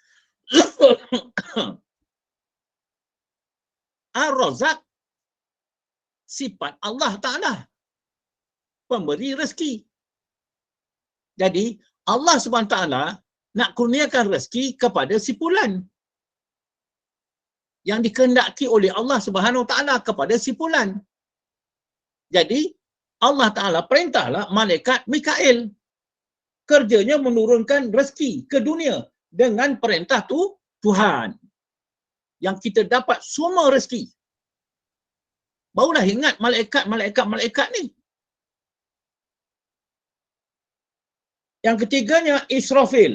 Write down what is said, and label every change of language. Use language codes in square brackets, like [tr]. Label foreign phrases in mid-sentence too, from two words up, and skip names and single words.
[ms] Ar-Razak, sifat Allah Ta'ala, pemberi rezeki. Jadi Allah SWT nak kurniakan rezeki kepada si fulan yang dikehendaki oleh Allah [ar] سبحانه وتعالى [ms] kepada si fulan. Jadi Allah Ta'ala perintahlah malaikat Mikail. Kerjanya menurunkan rezeki ke dunia dengan perintah Tuhan. Yang kita dapat semua rezeki. Barulah ingat malaikat ni. Yang ketiganya Israfil.